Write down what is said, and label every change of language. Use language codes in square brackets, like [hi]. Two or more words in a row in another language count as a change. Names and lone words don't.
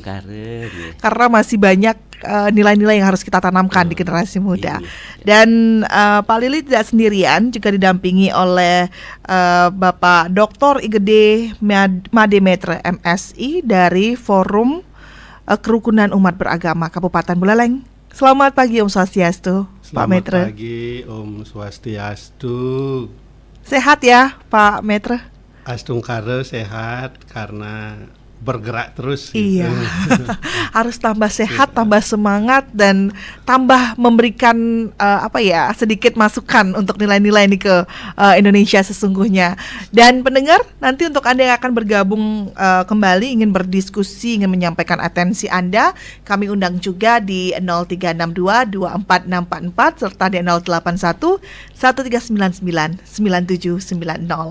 [id] Karena masih banyak nilai-nilai yang harus kita tanamkan di generasi muda. Dan Pak Lili tidak sendirian, juga didampingi oleh Bapak Dr. Igede Mademetre MSI dari Forum Kerukunan Umat Beragama Kabupaten Buleleng. Selamat pagi [sa] Om Swastiastu, [id] Pak Metre. Selamat pagi [sa] Om Swastiastu. [id] Sehat ya Pak Metre? Astungkare sehat karena bergerak terus. Iya. Harus tambah sehat, tambah semangat dan tambah memberikan sedikit masukan untuk nilai-nilai ini ke Indonesia sesungguhnya. Dan pendengar, nanti untuk Anda yang akan bergabung kembali ingin berdiskusi, ingin menyampaikan atensi Anda, kami undang juga di 0362 24644 serta di 081 1399 9790.